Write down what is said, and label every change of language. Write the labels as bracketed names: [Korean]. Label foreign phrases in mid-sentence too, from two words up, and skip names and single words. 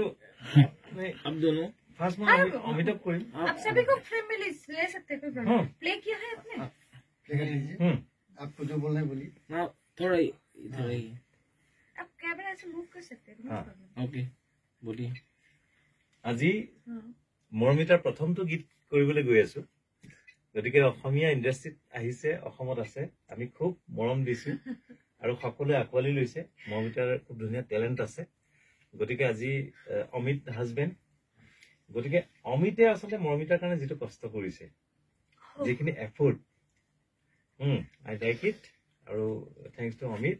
[Hindi] अब दोनों फास्ट में अमिताभ करीम आप सभी को फ्रेम में ले सकते हैं, कोई प्रॉब्लम प्ले किया है आपने? प्ले कर दीजिए, आपको जो बोलना है बोलिए। हाँ थोड़ा इधर ही आप कैमरा से मूव कर सकते हैं, हाँ ओके बोलिए। [Assamese] আজি মৰমিতাৰ প্ৰথমটো গীত কৰিবলৈ গৈ আছো, গতিকে অসমীয়া ইণ্ডাষ্ট্ৰীত আহিছে, অসমত আছে, আমি খুব মৰম দিছো আৰু সকলোৱে আঁকোৱালি লৈছে। মৰমিতাৰ খুব ধুনীয়া টেলেণ্ট আছে, গতিকে আজি অমিত হাজবেণ্ড, গতিকে অমিতে আচলতে মৰমিতাৰ কাৰণে যিটো কষ্ট কৰিছে, যিখিনি এফৰ্ট, [English] I like it, [Assamese] আৰু [English] thanks to [Assamese] অমিত।